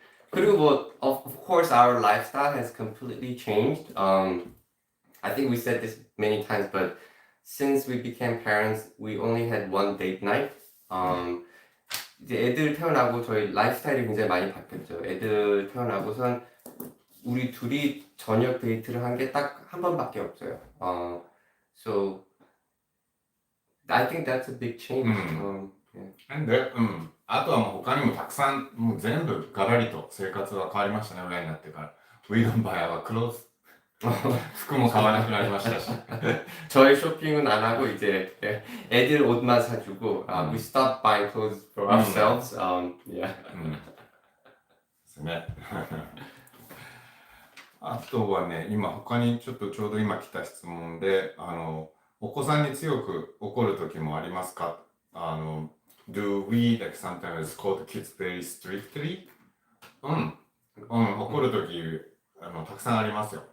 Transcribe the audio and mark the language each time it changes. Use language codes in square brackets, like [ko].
[ko] 그리고 뭐 [en] of course our lifestyle has completely changed. I think we said this many times, but since we became parents, we only had one date night. [ko] 이제 애들 태어나고 저희 라이프스타일이 굉장히 많이 바뀌었죠. 애들 태어나고선 우리 둘이 저녁 데이트를 한 게 딱 한 번밖에 없어요. [en] So I think that's a big change. Yeah. [ja] で、あとはもう他にもたくさんもう全部ガラリと生活は変わりましたね、親になってから。 [en] We don't buy our clothes. [ja] 服も買わなくなりましたし。 [ko] 저희 쇼핑은 안 하고 이제 애들 옷만 사주고 [en] we stop buying clothes for ourselves. Yeah. [ja] ですね。あとはね、今他にちょうど今来た質問で、お子さんに強く怒る時もありますか？ [en] Do we like sometimes scold kids very strictly? [ja] 怒る時たくさんありますよ。